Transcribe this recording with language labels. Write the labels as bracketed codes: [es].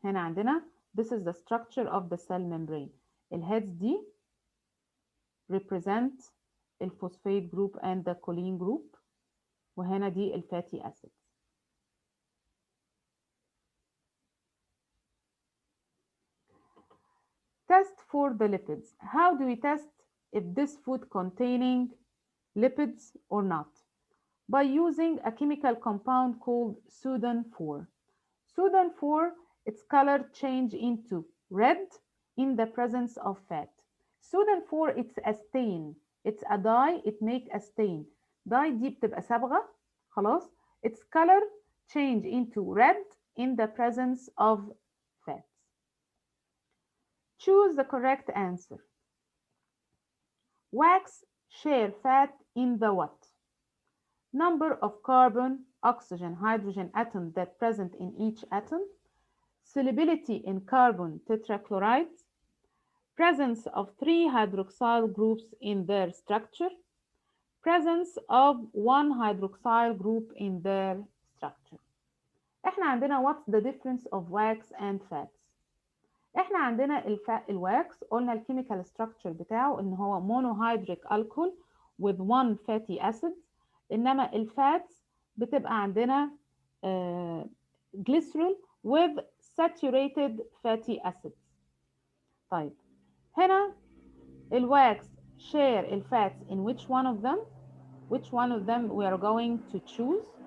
[ar] هنا عندنا [en] this is the structure of the cell membrane. [ar] الهيدز دي [en] represent الphosphate group and the choline group. [ar] وهنا دي الfatty acids. [en] Test for the lipids. How do we test if this food containing lipids or not? By using a chemical compound called Sudan 4. Sudan 4, its color change into red in the presence of fat. Sudan 4, it's a stain. It's a dye, it make a stain. [ar] Dye دي بتبقى صبغة خلاص. [en] Its color change into red in the presence of fat. Choose the correct answer. Wax share fat in the what? Number of carbon, oxygen, hydrogen atoms that present in each atom, solubility in carbon tetrachlorides, presence of 3 hydroxyl groups in their structure, presence of 1 hydroxyl group in their structure. [ar] احنا عندنا [en] what's the difference of wax and fats. [ar] احنا عندنا الواكس قلنا الكيميكال ستراكشر بتاعه ان هو [en] monohydric alcohol with 1 fatty acid. [ar] انما الفاتس بتبقى عندنا [en] glycerol with saturated fatty acids. [ar] طيب هنا الواكس share الفاتس [en] in which one of them? Which one of them we are going to choose?